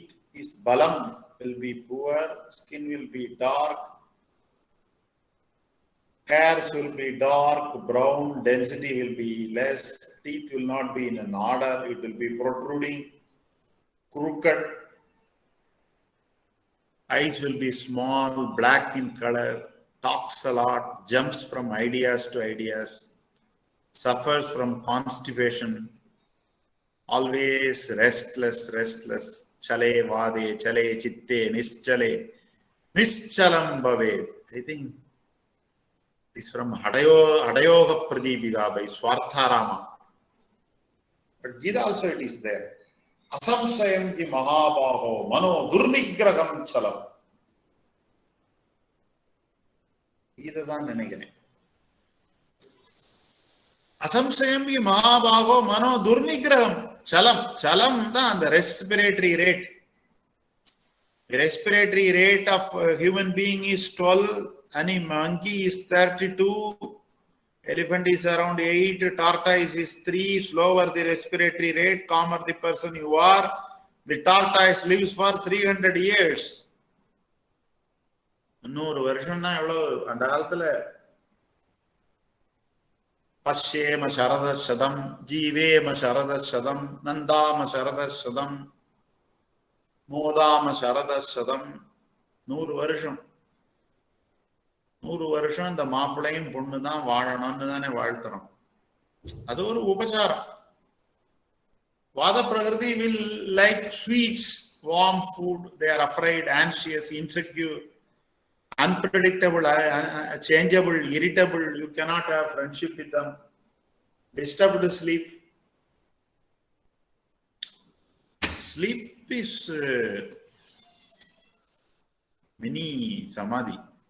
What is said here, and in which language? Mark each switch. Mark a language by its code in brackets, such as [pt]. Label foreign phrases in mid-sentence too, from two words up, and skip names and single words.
[en] His balam will be poor, skin will be dark, hairs will be dark, brown, density will be less, teeth will not be in an order, it will be protruding, crooked, eyes will be small, black in color, talks a lot, jumps from ideas to ideas, suffers from constipation, always restless, [sa] चले वदे, चले चित्ते, निश्चलम् भवेद्. [en] I think it's from Hadayoga Pradipika by Swartharama. But Gita also it is there. [sa] असंशयं हि महाबाहो मनो दुर्निग्रहं चलम्. [ta] Gita தான் நினைக்கிறேன். [sa] असंशयं हि महाबाहो मनो दुर्निग्रहम्. [ta] Chalam தான் அந்த [en] respiratory rate. The respiratory rate of a human being is 12, and a monkey is 32, elephant is around 8, tortoise is 3. Slower the respiratory rate, calmer the person you are. The tortoise lives for 300 years. [ta] 100 வருஷம்னா எவ்வளவு அந்த காலத்துல? [sa] पश्येम शरदशतम् जीवेम शरदशतम् नन्दाम शरदशतम् मोदाम शरदशतम्. [ta] 100 வருஷம். 100 வருஷம் இந்த மாப்பிள்ளையும் பொண்ணு தான் வாழணும்னு தானே வாழ்த்துறோம். அது ஒரு உபச்சாரம். வாத பிரகிருதி [en] will like sweets, warm food. They are afraid, anxious, insecure, unpredictable, changeable, irritable. You cannot have friendship with them. Disturbed sleep. Sleep is mini samadhi.